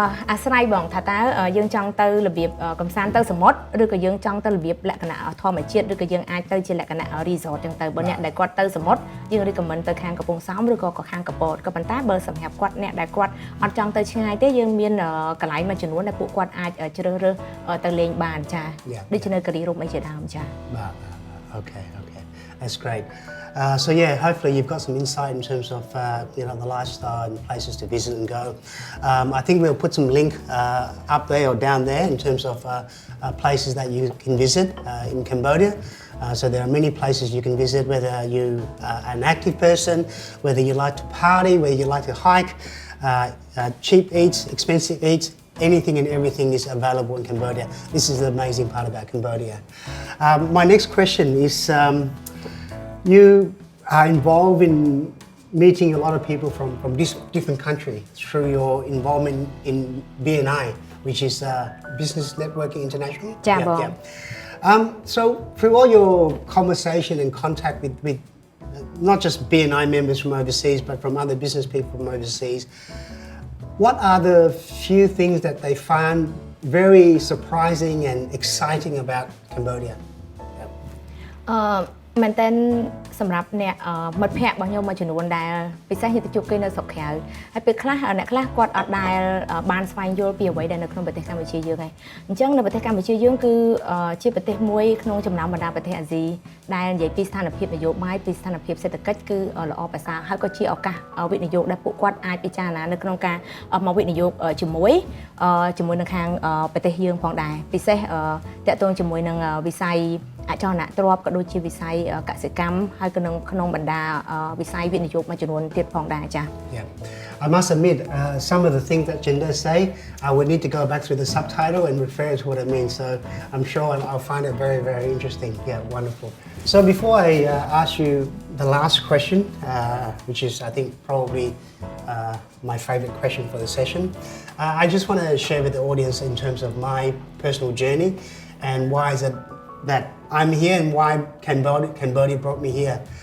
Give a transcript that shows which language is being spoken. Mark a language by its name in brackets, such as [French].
[Khmer] អាស្រ័យបងថាតើយើងចង់ទៅរបៀបកំសាន្តទៅសមុទ្រឬក៏យើងចង់ទៅរបៀបលក្ខណៈធម្មជាតិឬក៏យើងអាចទៅជាលក្ខណៈ resort ចឹងទៅបើអ្នកដែលគាត់ទៅសមុទ្រយើង recommend ទៅខាងកំពង់សោមឬក៏ខាងកពតក៏ប៉ុន្តែបើសម្រាប់គាត់អ្នកដែលគាត់អត់ចង់ទៅឆ្ងាយទេយើងមានកន្លែងមួយចំនួនដែលពួកគាត់អាចជ្រើសរើសទៅលេងបានចាដូចជានៅការីរ៉ុមអីជាដើមចា [English] Okay, that's great. So hopefully you've got some insight in terms of the lifestyle and places to visit and go. I think we'll put some link up there or down there in terms of places that you can visit in Cambodia. So there are many places you can visit, whether you are an active person, whether you like to party, whether you like to hike, cheap eats, expensive eats. Anything and everything is available in Cambodia. This is the amazing part about Cambodia. My next question is, you are involved in meeting a lot of people from different countries through your involvement in BNI, which is Business Networking International. So through all your conversation and contact with not just BNI members from overseas, but from other business people from overseas, what are the few things that they found very surprising and exciting about Cambodia? [Khmer] មែនតើសម្រាប់អ្នកមិត្តភ័ក្តិរបស់ខ្ញុំមួយចំនួនដែលពិសេសទៅជួបគេនៅស្រុកក្រៅហើយពេលខ្លះអ្នកខ្លះគាត់អត់ដែលបានស្វែងយល់ពីអ្វីដែលនៅក្នុងប្រទេសកម្ពុជាយើងហើយអញ្ចឹងនៅប្រទេសកម្ពុជាយើងគឺជាប្រទេសមួយក្នុងចំណោមបណ្ដាប្រទេសអាស៊ីដែលនិយាយពីស្ថានភាពនយោបាយពីស្ថានភាពសេដ្ឋកិច្ចគឺល្អប្រសើរហើយក៏ជាឱកាសវិនិយោគដែលពួកគាត់អាចពិចារណានៅក្នុងការមកវិនិយោគជាមួយ នឹងខាងប្រទេសយើងផងដែរពិសេសតាក់ទងជាមួយនឹងវិស័យអចលនទ្រព្យក៏ដូចជាវិស័យកសិកម្មហើយក៏ក្នុងបណ្ដាវិស័យវិនិយោគមួយចំនួនទៀតផងដែរចា៎ [English] I must admit, some of the things that Chenda say, I would need to go back through the subtitle and refer to what it means. So I'm sure I'll find it very, very interesting. Yeah, wonderful. So before I ask you the last question, which is I think probably my favorite question for the session, I just want to share with the audience in terms of my personal journey and why is it that I'm here and why Cambodia brought me here.